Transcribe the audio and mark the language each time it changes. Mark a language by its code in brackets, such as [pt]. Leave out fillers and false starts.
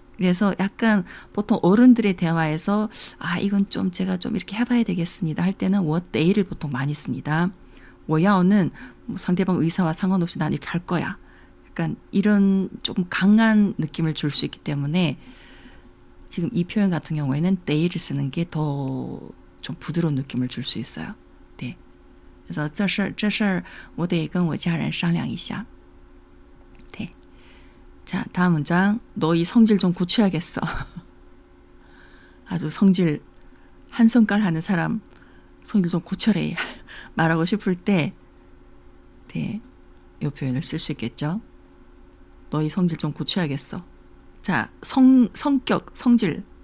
[ko] 그래서 약간 보통 어른들의 대화에서 이건 좀 제가 좀 이렇게 해봐야 되겠습니다 할 때는 我得를 보통 많이 씁니다. 我要는 뭐 상대방 의사와 상관없이 난 이렇게 할 거야. 약간 이런 조금 강한 느낌을 줄 수 있기 때문에 지금 이 표현 같은 경우에는得를 쓰는 게 더 좀 부드러운 느낌을 줄 수 있어요. 네. [zh] 그래서 这事儿我得跟我家人商量一下. [ko] 네. 자, 다음 문장. 너 이 성질 좀 고쳐야겠어. 아주 성질 한 성깔 하는 사람 성질 좀 고쳐래. 말하고 싶을 때 네, 이 표현을 쓸 수 있겠죠. 너 이 성질 좀 고쳐야겠어. 자, 성격, 성질.